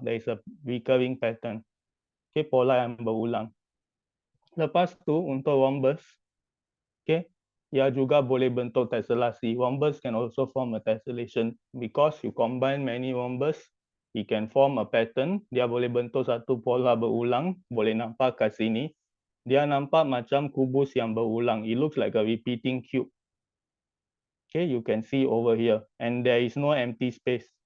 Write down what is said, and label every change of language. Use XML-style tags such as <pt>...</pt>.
<en>There is a recurring pattern. Okay,</en> <ms>pola yang berulang. Lepas tu untuk rhombus, okay, ia juga boleh bentuk tesellasi.</ms> <en>Rhombus can also form a tessellation because you combine many rhombus, it can form a pattern.</en> <ms>Dia boleh bentuk satu pola berulang. Boleh nampak kat sini. Dia nampak macam kubus yang berulang.</ms> <en>It looks like a repeating cube. Okay, you can see over here. And there is no empty space.</en>